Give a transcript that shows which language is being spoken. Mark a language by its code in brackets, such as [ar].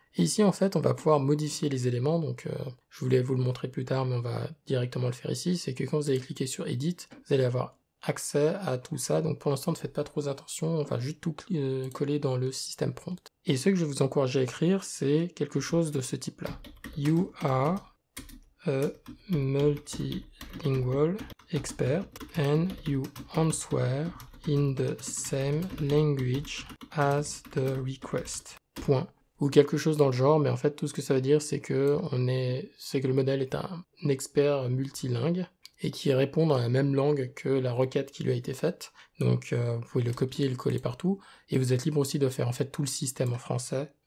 [fr] Et ici en fait on va pouvoir modifier les éléments, donc je voulais vous le montrer plus tard mais on va directement le faire ici, c'est que quand vous allez cliquer sur Edit, vous allez avoir accès à tout ça, donc pour l'instant ne faites pas trop attention, on va juste tout coller dans le système prompt. Et ce que je vais vous encourager à écrire, c'est quelque chose de ce type-là. [en] You are a multilingual expert and you answer in the same language as the request. [fr] Point. Ou quelque chose dans le genre, mais en fait tout ce que ça veut dire, c'est que le modèle est un expert multilingue et qui répond dans la même langue que la requête qui lui a été faite. Donc vous pouvez le copier et le coller partout, et vous êtes libre aussi de faire en fait tout le système en français.